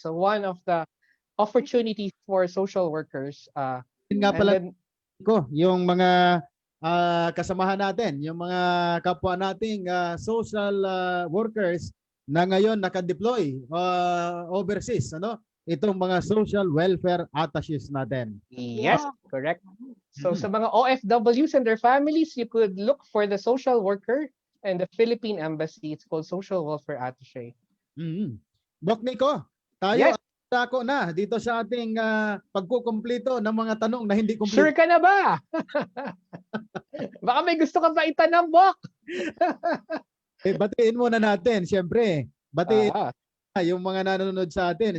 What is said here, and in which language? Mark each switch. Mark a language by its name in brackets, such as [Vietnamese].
[English] So one of the opportunities for social workers. [Filipino] Yun nga pala yung mga kasamahan natin, yung mga kapwa nating social workers na ngayon naka-deploy overseas, itong mga social welfare attachés natin. [English] Yes, correct. [Filipino] So sa mga [English] OFWs and their families, you could look for the social worker and the Philippine embassy. It's called social welfare attaché. [Filipino] Doc Nico, tayo ako na dito sa ating pagkukumpleto ng mga tanong na hindi kumpleto. [English] Sure [Filipino] ka na ba? Baka may gusto ka pa itanong, Bok. Batiin muna natin, siyempre. Batiin yung mga nanonood sa atin.